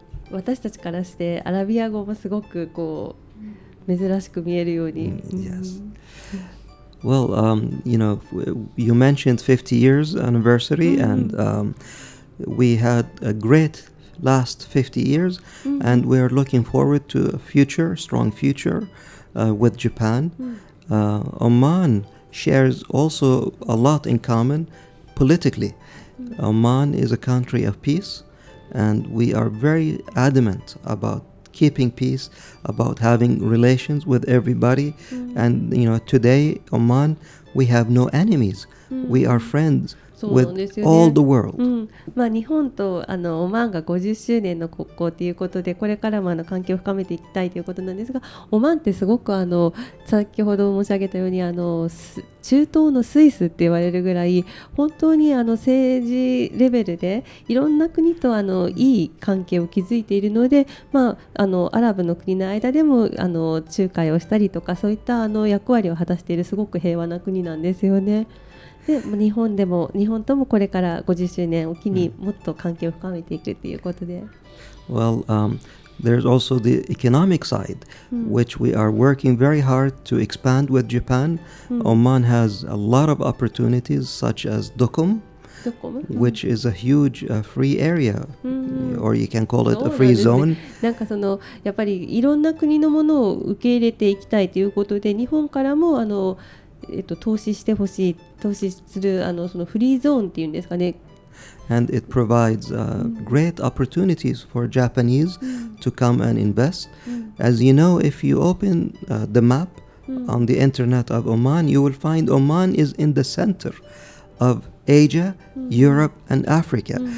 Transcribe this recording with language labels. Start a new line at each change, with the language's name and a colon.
Japanese: 私たちからしてアラビア語もすごく珍しく見えるように。
English: Yes. Well, you mentioned 50 years anniversary, and we had a great last 50 years, and we are looking forward to a future, strong future with Japan. Oman shares also a lot in common politically. Oman is a country of peace, and we are very adamant about keeping peace, about having relations with everybody. And today Oman, we have no enemies. We are friends
Japanese: そうなんで
English: with
Japanese: すよね。
English: all the world.
Japanese: 日本とオマーンが50周年の国交ということで、これからも関係を深めていきたいということなんですが、オマーンってすごく先ほど申し上げたように中東のスイスって言われるぐらい、本当に政治レベルでいろんな国といい関係を築いているので、アラブの国の間でも仲介をしたりとか、そういった役割を果たしているすごく平和な国なんですよね。で日本ともこれから50周年を機にもっと関係を深めていくということで、
English: Well, there's also the economic side, which we are working very hard to expand with Japan. Oman has a lot of opportunities, such as Dukum, which is a huge free area, or you can call it a free zone.
Japanese: なんかやっぱりいろんな国のものを受け入れていきたいということで、日本からも投資してほしい、投資するそのフリーゾーンっていうんですかね。
English: And it provides great opportunities for Japanese to come and invest. As you know, if you open the map on the internet of Oman, you will find Oman is in the center of Asia, Europe, and Africa.